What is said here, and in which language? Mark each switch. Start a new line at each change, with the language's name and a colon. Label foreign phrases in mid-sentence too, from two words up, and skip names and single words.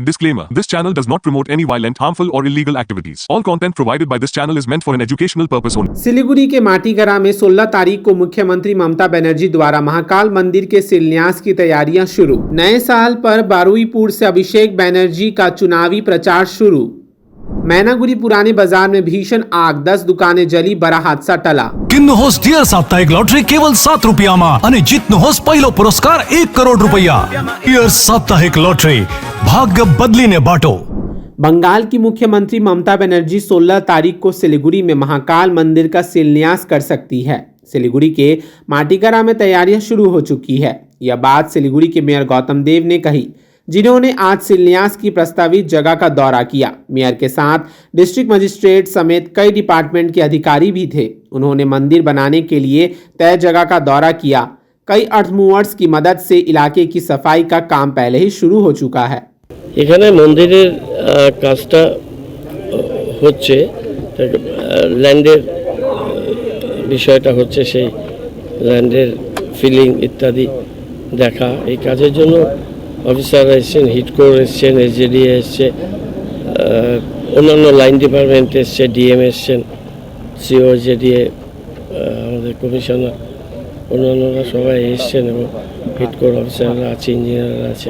English: Disclaimer: This channel does not promote any violent, harmful, or illegal activities. All content provided by this channel is meant for an educational purpose only.
Hindi: सिलीगुड़ी के माटीगरा में 16 तारीख को मुख्यमंत्री ममता बनर्जी द्वारा महाकाल मंदिर के शिलान्यास की तैयारियां शुरू। नए साल पर बारुईपुर से अभिषेक बनर्जी का चुनावी प्रचार शुरू। मैनागुड़ी पुराने बाजार में भीषण आग, 10 दुकानें जली, बड़ा हादसा टला।
Nepali: किन्नुहोस् डियर साप्ताहिक लॉटरी केवल 7 रुपियाँमा अनि जित्नुहोस् पहिलो पुरस्कार 1 करोड रुपैयाँ। डियर साप्ताहिक लॉटरी, भाग्य बदलिने बाटो।
Hindi: बंगाल की मुख्यमंत्री ममता बनर्जी 16 तारीख को सिलीगुड़ी में महाकाल मंदिर का शिलान्यास कर सकती है। सिलीगुड़ी के माटीगरा में तैयारियां शुरू हो चुकी है। यह बात सिलीगुड़ी के मेयर गौतम देव ने कही, जिन्होंने आज शिलान्यास की प्रस्तावित जगह का दौरा किया। मेयर के साथ
English: district magistrate
Hindi: समेत कई डिपार्टमेंट के अधिकारी भी थे। उन्होंने मंदिर बनाने के लिए तय जगह का दौरा किया। कई
English: earth movers
Hindi: की मदद से इलाके की सफाई का काम पहले ही शुरू हो चुका है।
Bangla: এখানে মন্দিরের কাজটা হচ্ছে, ল্যান্ডের বিষয়টা হচ্ছে, সেই ল্যান্ডের ফিলিং ইত্যাদি দেখা। এই কাজের জন্য অফিসাররা এসছেন, হিডকোর এসছেন, এসজেডি এসছে, অন্যান্য
English: line department
Bangla: এসছে, ডিএম এসছেন, সিও জেডিএ, আমাদের কমিশনার, অন্যান্যরা সবাই এসছেন এবং হিডকোর অফিসাররা আছে, ইঞ্জিনিয়াররা আছে।